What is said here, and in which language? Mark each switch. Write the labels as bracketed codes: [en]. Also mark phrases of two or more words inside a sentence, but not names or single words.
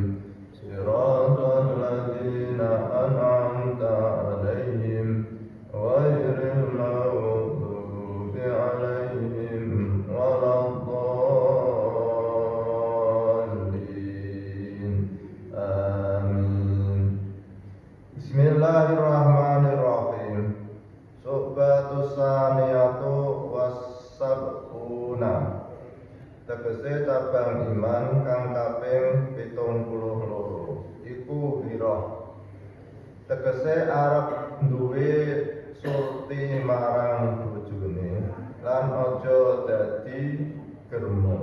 [ar] صراط الذين أنعمت عليهم غير المغضوب عليهم ولا الضالين. Amin. Bismillahirrahmanirrahim. الشعبة الثانية والسبعون. [jv] Tegese cabang iman kang kaping 72 iku wirah. Tegese arep duwe surti marang bojone lan aja dadi germo.